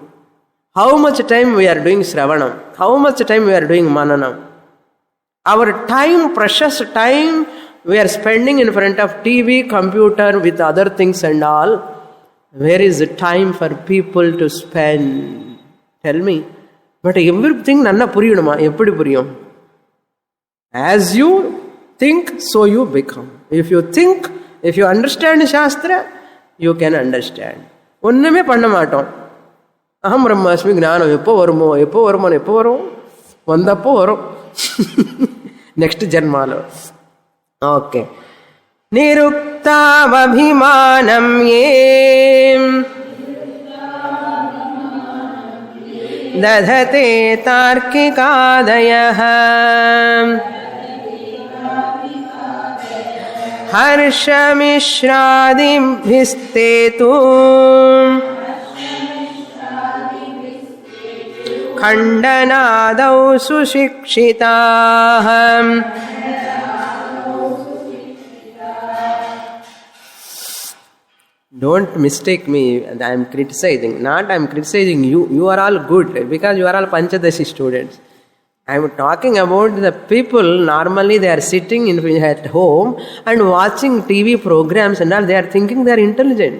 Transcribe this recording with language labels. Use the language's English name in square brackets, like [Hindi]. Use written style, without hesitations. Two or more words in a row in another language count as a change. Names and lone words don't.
[English] How much time we are doing Shravanam? How much time we are doing Mananam? Our time, precious time, we are spending in front of TV, computer with other things and all. Where is the time for people to spend? Tell me. But everything [Tamil] நன்னா புரியுதுமா. எப்படி புரியும்? [English] As you think, so you become. If you think, if you understand Shastra, you can understand. [Tamil] ஒன்றுமே பண்ண மாட்டோம். [Sanskrit] अहं ब्रह्मास्मि [Tamil] ஞானம் எப்போ வருமோ வரும் வந்தப்போ வரும் நெக்ஸ்ட் ஜென்மாலோ. [Sanskrit] ஓகே. निरुक्तावभिमानम् एम् तदते तार्किकादयः हर्षमिश्रादिभिस्ते तु खण्डनादौ सुशिक्षिताः. [English] Don't mistake me. I am criticizing. Not I am criticizing you. You are all good because you are all Panchadashi students. I am talking about the people, normally they are sitting at home and watching TV programs and all, they are thinking they are intelligent.